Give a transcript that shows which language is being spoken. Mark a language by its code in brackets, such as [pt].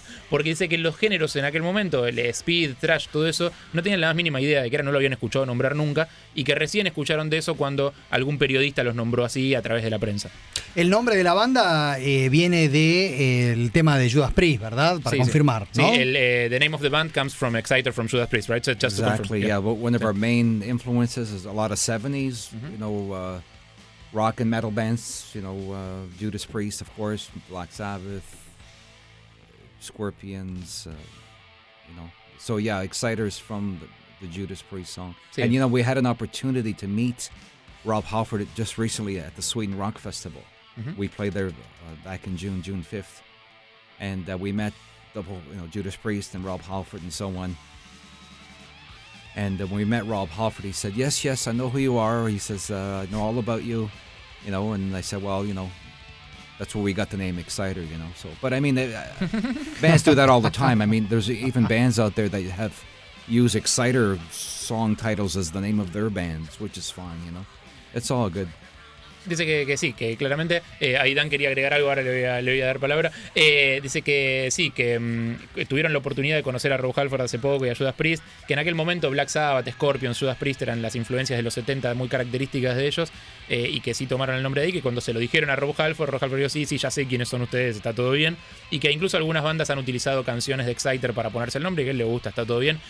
[es] Porque dice que los géneros en aquel momento, el speed, thrash, todo eso, no tenían la más mínima idea de qué era, no lo habían escuchado nombrar nunca, y que recién escucharon de eso cuando algún periodista los nombró así a través de la prensa. El nombre de la banda viene del tema de Judas Priest, ¿verdad? Para confirmar, ¿no? [en] Sí, the name of the band comes from Exciter from Judas Priest, right? So just exactly, to confirm. Exactly, yeah. But one of our main influences is a lot of 70s, mm-hmm. you know, rock and metal bands, you know, Judas Priest, of course, Black Sabbath, Scorpions, you know. So yeah, Exciter's from the Judas Priest song. Sí. And you know, we had an opportunity to meet Rob Halford just recently at the Sweden Rock Festival. Mm-hmm. We played there back in June 5th, and we met the whole, you know, Judas Priest and Rob Halford and so on. And when we met Rob Halford, he said, yes, yes, I know who you are. He says, I know all about you, you know. And I said, well, you know, that's where we got the name Exciter, you know. So, but I mean, bands do that all the time. I mean, there's even bands out there that have use Exciter song titles as the name of their bands, which is fine, you know. It's all good. [es] Dice que sí, que claramente Aidan quería agregar algo, ahora le voy a dar palabra. Dice que sí, que tuvieron la oportunidad de conocer a Rob Halford hace poco y a Judas Priest, que en aquel momento Black Sabbath, Scorpion, Judas Priest eran las influencias de los 70 muy características de ellos, y que sí tomaron el nombre de ahí, que cuando se lo dijeron a Rob Halford dijo, sí, ya sé quiénes son ustedes, está todo bien, y que incluso algunas bandas han utilizado canciones de Exciter para ponerse el nombre y que a él le gusta, está todo bien.